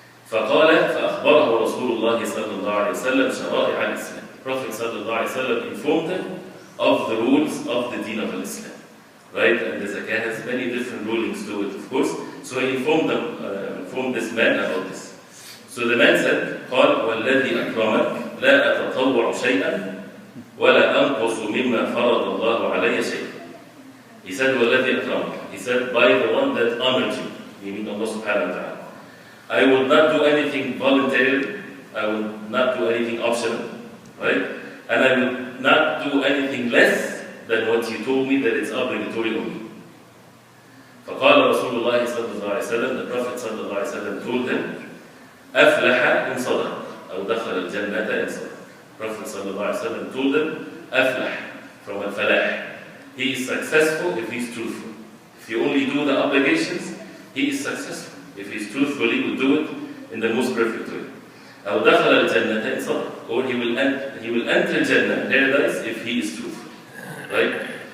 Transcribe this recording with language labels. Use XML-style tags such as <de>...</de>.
<ar>فَقَالَ فَأَخْبَرَهُ رَسُولُ اللَّهِ صَلَّى اللَّهُ عَلَيْهِ وسلم شَرَائِعَ الْإِسْلَامِ.</ar> <en>The Prophet ﷺ informed them of the rules of the deen of Islam. Right? And the zakat has many different rulings to it, of course. So he informed this man about this. So the man said,</en> <ar>قال والذي أكرمك لا أتطوع شيئا ولا أنقص مما فرض الله علي شيئا.</ar> <en>He said,</en> <ar>والذي أكرمك.</ar> <en>He said, by the one that honored you, meaning Allah subhanahu wa ta'ala. I will not do anything voluntarily. I will not do anything optional. Right? And I will not do anything less than what you told me that it's obligatory on me.</en> <ar>فقال رسول الله صلى الله عليه وسلم,</ar> <en>the Prophet</en> <ar>صلى الله عليه وسلم</ar> <en>told him,</en> <ar>أفلح إن صدق أو دخل الجنة إن صدق.</ar> <en>Prophet</en> <ar>صلى الله عليه وسلم</ar> <en>told him,</en> <ar>أفلح,</ar> <en>from al-falah. He is successful if he is truthful. If you only do the obligations, he is successful. If he is truthful, he will do it in the most perfect way.</en> <ar>أو دخل الجنة إن صدق.</ar> <en>Or he will enter Jannah, paradise, if he is truthful. Right?</en>